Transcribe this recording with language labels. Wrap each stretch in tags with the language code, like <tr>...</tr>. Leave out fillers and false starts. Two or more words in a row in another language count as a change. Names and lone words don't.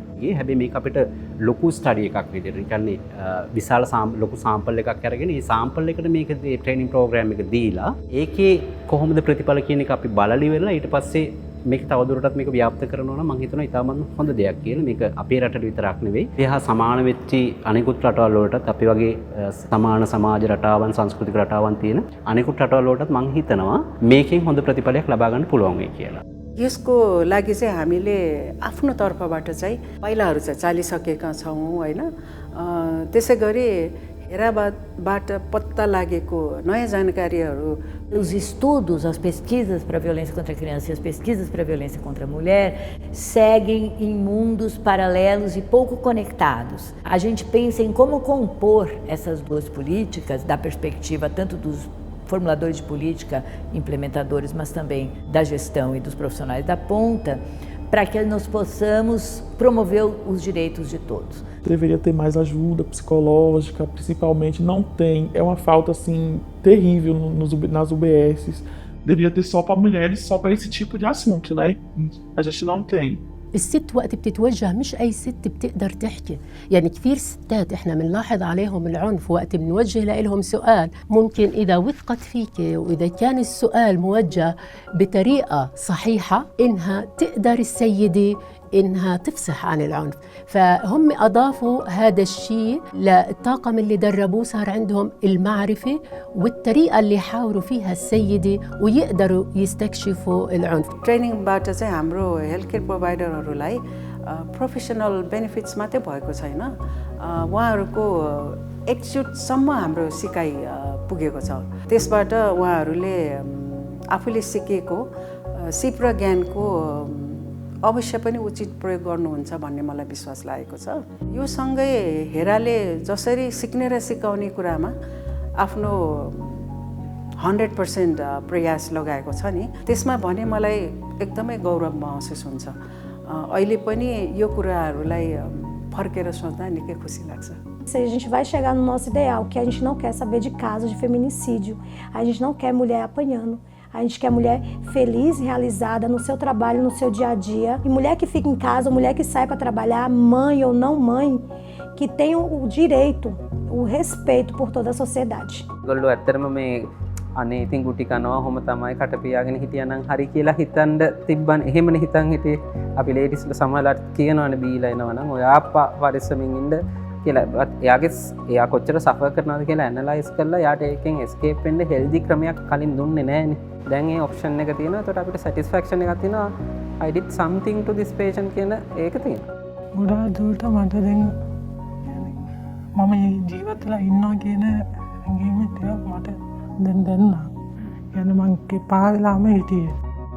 <si>ඒ හැබැයි මේක අපිට ලොකු ස්ටඩි එකක් විදිහට කියන්නේ විශාල ලොකු සාම්පල් එකක් අරගෙන ඒ සාම්පල් එකට මේක</si> <en>training program</en> <si>එක දීලා ඒකේ කොහොමද ප්‍රතිඵල කියන එක අපි බලලි වෙලා ඊට පස්සේ මේක තවදුරටත් මේක ව්‍යාප්ත කරනවා නම් මම හිතනවා ඉතාමත් හොඳ දෙයක් කියලා. මේක අපේ රටට විතරක් නෙවෙයි. එහා සමාන වෙච්ච අනෙකුත් රටවල් වලටත් අපි වගේ සමාන සමාජ රටාවන් සංස්කෘතික රටාවන් තියෙන අනෙකුත් රටවල් වලටත් මම හිතනවා මේකෙන් හොඳ ප්‍රතිඵලයක් ලබා ගන්න පුළුවන් වෙයි කියලා.</si> <ne>यसको लागि चाहिँ हामीले आफ्नो तर्फबाट चाहिँ पाइलाहरू चाहिँ चालिसकेका छौँ होइन. त्यसै गरी हेराबाट पत्ता लागेको नयाँ जानकारीहरू.</ne> <pt>Os estudos, as pesquisas para a violência contra a criança e as pesquisas para a violência contra a mulher seguem em mundos paralelos e pouco conectados. A gente pensa em como compor essas duas políticas da perspectiva tanto dos formuladores de política, implementadores, mas também da gestão e dos profissionais da ponta, para que nós possamos promover os direitos de todos. Deveria ter mais ajuda psicológica, principalmente não tem, é uma falta assim terrível nas UBSs. Deveria ter só para mulheres, só para esse tipo de assunto, né? A gente não tem.</pt> <ar>الست وقت بتتوجه مش أي ست بتقدر تحكي، يعني كثير ستات إحنا بنلاحظ عليهم العنف وقت بنوجه لهم سؤال، ممكن إذا وثقت فيك وإذا كان السؤال موجه بطريقة صحيحة إنها تقدر السيدة إنها تفصح عن العنف. فهم أضافوا هذا الشيء للطاقم اللي دربوه، صار عندهم المعرفة والطريقة اللي يحاوروا فيها السيدة ويقدروا يستكشفوا العنف.</ar> <ne>ट्रेनिङबाट चाहिँ हाम्रो</ne> <en>health care providerहरूलाई professional benefits</en> <ne>मात्रै भएको छैन, उहाँहरूको एटिट्युडसम्म हाम्रो सिकाइ पुगेको छ। त्यसबाट उहाँहरूले आफूले सिकेको सिप र ज्ञानको अवश्य पनि उचित प्रयोग गर्नुहुन्छ भन्ने मलाई विश्वास लागेको छ। यो सँगै हेराले जसरी सिक्ने र सिकाउने कुरामा आफ्नो 100% प्रयास लगाएको छ नि, त्यसमा भने मलाई एकदमै गौरव महसुस हुन्छ। अहिले पनि यो कुराहरूलाई फर्केर सोच्दा निकै खुसी लाग्छ।</ne> <pt>A gente vai chegar no nosso ideal, que a gente não quer saber de casos de feminicídio, a gente não quer mulher apanhando, a gente quer mulher feliz, realizada no seu trabalho, no seu dia a dia, e mulher que fica em casa, mulher que sai para trabalhar, mãe ou não mãe, que tem o direito, o respeito por toda a sociedade.</pt> <si>අනේ ඉතින් ගුටි කනවා හොම තමයි කට පියාගෙන හිටියනම් හරි කියලා හිතන්න තිබ්බන එහෙමනේ හිතන් හිටියේ අපි ලේඩිස්ලා සමහරවිට කියනවනේ බීලා එනවනම් ඔය ආප්පා පරිස්සමින් ඉන්න කියලා එයා කොච්චර සෆර් කරනවද කියලා ඇනලයිස් කරලා යාට ඒකෙන් එස්කේප් වෙන්න හෙල්දි ක්‍රමයක් කලින් දුන්නේ නැහනේ. දැන් ඒ ඔප්ෂන් එක තියෙනවා. ඒකට අපිට සැටිස්ෆැක්ෂන් එකක් තියෙනවා.</si> <en>I did something to this patient</en> <si>කියන ඒක තියෙනවා. ගොඩාක් දුරට මට දැන් මම ජීවත් වෙලා ඉන්නවා කියන හැඟීම ටිකක් මට දැන් දැන් මං පාවෙලාම හිටියේ.</si>